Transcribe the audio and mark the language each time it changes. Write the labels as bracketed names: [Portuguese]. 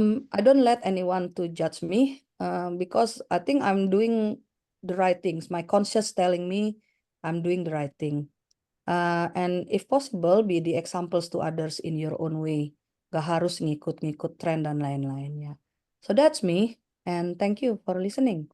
[English] I don't let anyone to judge me because I think I'm doing the right things. My conscience telling me I'm doing the right thing. And if possible, be the examples to others in your own way. [Indonesian] Gak harus ngikut-ngikut tren dan lain-lainnya. [English] So that's me, and thank you for listening.